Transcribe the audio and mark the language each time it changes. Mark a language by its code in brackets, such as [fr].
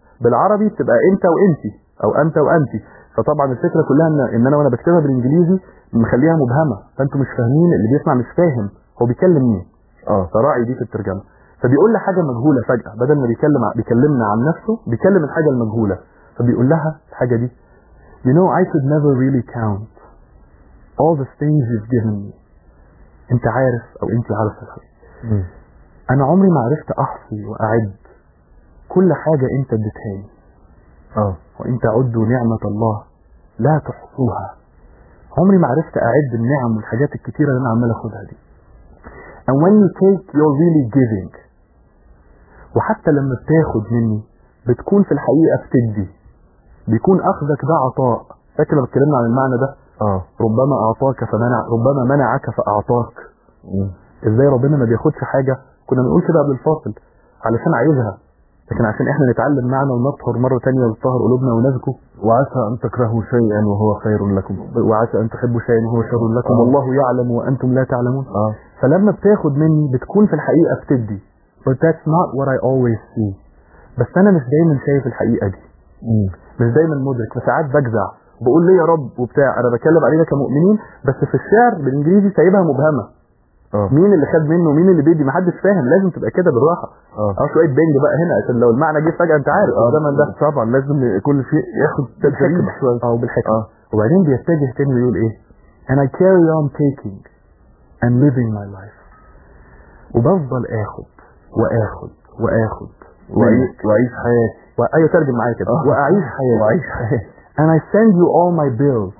[ar] بالعربي بتبقى انت وانتي او انت وانتي. فطبعا الفكره كلها ان انا وانا بكتبها بالانجليزي مخليها مبهمه، فانتوا مش فاهمين، اللي بيسمع مش فاهم هو بيكلم مين. فراعي دي في الترجمه. فبيقول لها حاجه مجهوله فجاه، بدل ما بيكلمنا عن نفسه بيكلم الحاجه المجهوله. فبيقول لها الحاجه دي [en] You know I could never really count all the things you've given me. [ar] انت عارف او انت عارف الحقيقه. انا عمري ما عرفت احصي واعد كل حاجه انت اديتها لي. وان تعدوا نعمه الله لا تحصوها. عمري ما عرفت اعد النعم والحاجات الكتيره اللي انا عمال اخدها دي. [en] And when you take, you're really giving. [ar] وحتى لما بتاخد مني بتكون في الحقيقه بتدي. بيكون اخذك ده عطاء. فاكر لما اتكلمنا عن المعنى ده؟ ربما اعطاك فمنع، ربما منعك فاعطاك. ازاي ربنا ما بياخدش حاجه؟ كنا بنقول كده قبل الفاصل علشان عايزها. لكن عشان احنا نتعلم معنى ونطهر مرة تانية ونطهر قلوبنا ونزكو. وعسى ان تكرهوا شيئا وهو خير لكم، وعسى ان تحبوا شيئا وهو شر لكم، والله يعلم وانتم لا تعلمون. فلما بتاخد مني بتكون في الحقيقة بتدي، [en] but that's not what I always see. [ar] بس انا مش دايما شايف الحقيقة دي، مش دايما مدرك، فساعات بجزع بقول لي يا رب وبتاع. انا بتكلم علينا كمؤمنين، بس في الشعر بالانجليزي سايبها مبهمة. مين اللي خد منه ومين اللي بيدي؟ محدش فاهم. لازم تبقى كده بالراحه. شويه بنج بقى هنا عشان لو المعنى جه فجاه، انت عارف الزمن ده طبعا لازم كل شيء ياخد تدريب شويه او بالحكمه. وبعدين بيتجه تاني ويقول ايه، [en] and I carry on taking and living my life. [ar] وبفضل اخد واخد واخد واعيش حياتي. ايوه ترجم معايا كده، واعيش حياتي. واعيش حياتي. [en] And I send you all my bills.